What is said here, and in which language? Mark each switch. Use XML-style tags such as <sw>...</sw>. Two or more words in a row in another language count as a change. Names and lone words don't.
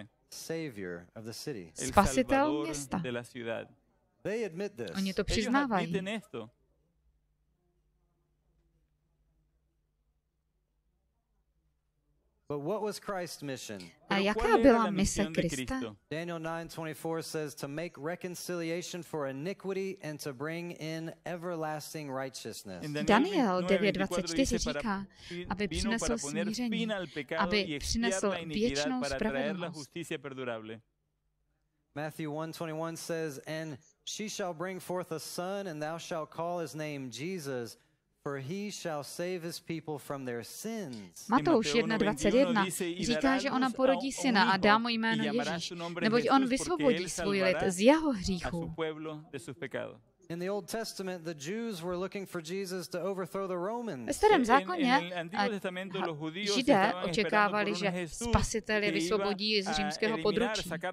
<cs>Spasitel města. Oni to přiznávají. A jaká byla mise Krista?</cs> <en>Daniel 9:24 says to make reconciliation for iniquity and to bring in everlasting righteousness.</en> <cs>Daniel 9:24 říká, aby přinesl smíření, aby přinesl věčnou spravedlnost.</cs> <en>Matthew 1:21 says, and she shall bring forth a son, and thou shalt call his name Jesus. For he shall save his people from their sins.</en> <cs>Matouš 1:21 říká, že ona porodí syna a dá mu jméno Ježíš, neboť on vysvobodí svůj lid z jeho hříchů. Ve Starém zákoně Židé očekávali, že spasitel je vysvobodí z římského područí.</cs>